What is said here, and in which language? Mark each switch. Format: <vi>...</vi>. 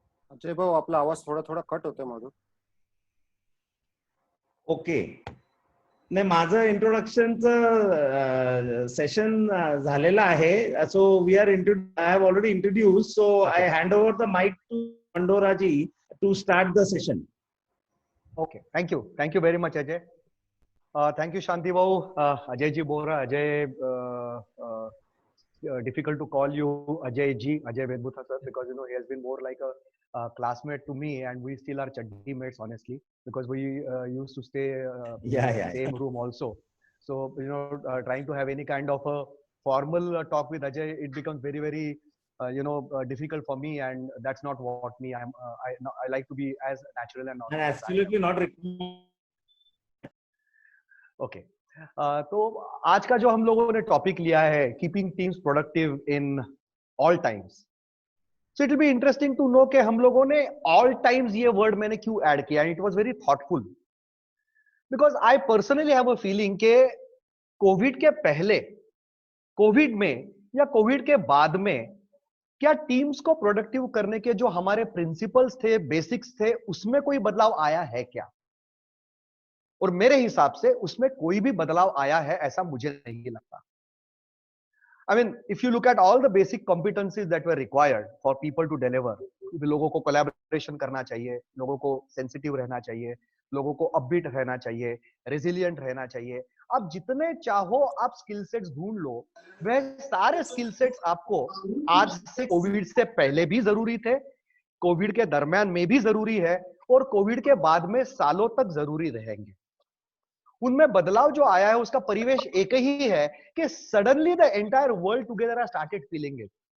<mr>अजय भाऊ, आपला आवाज थोडा कट होतोय मधून.</mr> <en>Okay.</en> <mr>नाही, माझं इंट्रोडक्शनचं सेशन झालेलं आहे. So we R I have already introduce, so I hand over the mic to पंडोराजी</mr> <en>to start the session. Okay, thank you very much, Ajay. Thank you, Shanti Bhau, Ajay ji Bora, Ajay. Difficult to call you Ajay ji, Ajay Vedmutha sir, because he has been more like a classmate to me, and we still are chaddi mates, honestly, because we used to stay in the same room also. So trying to have any kind of a formal talk with Ajay, it becomes very, very difficult for me, and that's not what me. I like to be as natural and not. Absolutely not. Okay.</en> <hi>तो आज का जो हम लोगों ने topic लिया है, keeping teams productive in all times.</hi> <en>so it will be interesting to know</en> <hi>कि हम लोगों ने ऑल टाइम्स ये वर्ड मैंने क्यों ऐड किया.</hi> <en>it was very thoughtful, because I personally have a feeling</en> <hi>के कोविड के पहले, कोविड में या कोविड के बाद में क्या टीम्स को प्रोडक्टिव करने के जो हमारे प्रिंसिपल्स थे, बेसिक्स थे, उसमें कोई बदलाव आया है क्या? और मेरे हिसाब से उसमें कोई भी बदलाव आया है ऐसा मुझे नहीं लगता.</hi> <en>I mean, if you look at all the basic competencies that were required for people to deliver,</en> <hi>लोगों को collaboration करना चाहिए, लोगों को sensitive रहना चाहिए, लोगों को upbeat रहना चाहिए, resilient रहना चाहिए. आप जितने चाहो आप skill sets ढूंढ लो, वह सारे skill sets आपको आज से कोविड से पहले भी जरूरी थे, कोविड के दरमियान में भी जरूरी है और कोविड के बाद में सालों तक जरूरी रहेंगे. उनमें बदलाव जो आया है उसका परिवेश एक ही है कि</hi> <en>Suddenly the entire world together has started feeling it.</en>